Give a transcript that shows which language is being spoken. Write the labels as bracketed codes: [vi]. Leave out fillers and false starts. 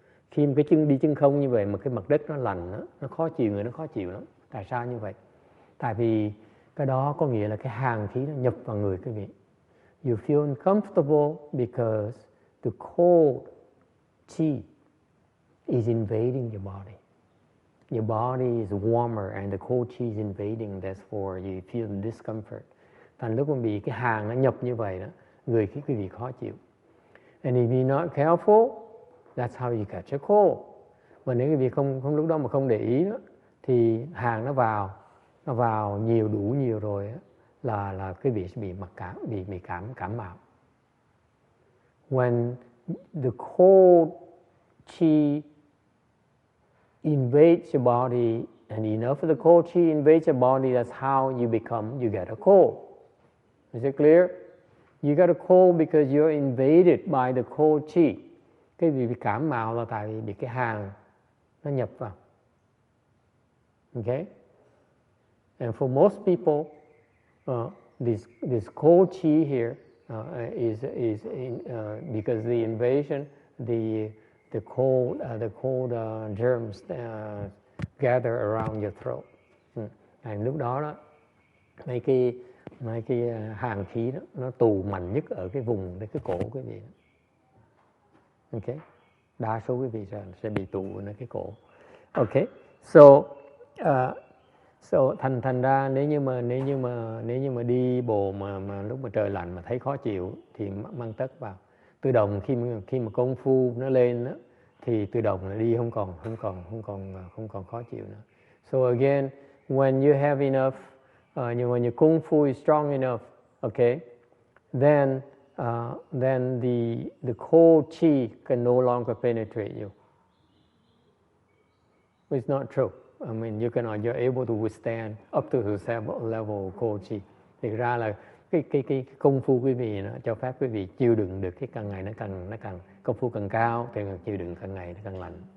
[vi] Khi cái chân đi chân không như vậy mà cái mặt đất nó lạnh, nó khó chịu, người nó khó chịu lắm. Tại sao như vậy? Tại vì cái đó có nghĩa là cái hàn khí nó nhập vào người quý vị. [en] You feel uncomfortable because the cold chi is invading your body. Your body is warmer and the cold chi is invading, therefore you feel discomfort. [vi] Thành lúc mà bị cái hàn nó nhập như vậy đó, người quý vị khó chịu. [en] And if you're not careful, that's how you catch a cold. [vi] Mà nếu quý vị không lúc đó mà không để ý đó, thì hàn nó vào đủ nhiều rồi đó, là quý vị sẽ bị cảm mạo. [en] When the cold chi invades your body, and enough of the cold chi invades your body, that's how you get a cold. Is it clear? You get a cold because you're invaded by the cold chi. [vi] Cái bị cảm mạo là tại vì bị cái hàn nó nhập vào. [en] Okay? And for most people, this cold chi here is because the invasion, the cold germs gather around your throat. [vi] And lúc đó mấy cái hàn khí đó nó tù mạnh nhất ở cái vùng cái cổ quý vị. Okay, đa số quý vị sẽ bị tù ở cái cổ. Okay, so thành ra nếu như mà đi bộ mà lúc mà trời lạnh mà thấy khó chịu thì mang tất vào. Tự động khi mà công phu nó lên đó, thì tự động là đi không còn khó chịu nữa. [en] So again, when you have enough, when your kung fu is strong enough, okay, then the cold chi can no longer penetrate you. It's not true. I mean, you're able to withstand up to the level of cold chi. [vi] Thực ra là cái công phu quý vị nó cho phép quý vị chịu đựng được cái càng ngày nó càng công phu càng cao thì chịu đựng càng ngày nó càng lạnh.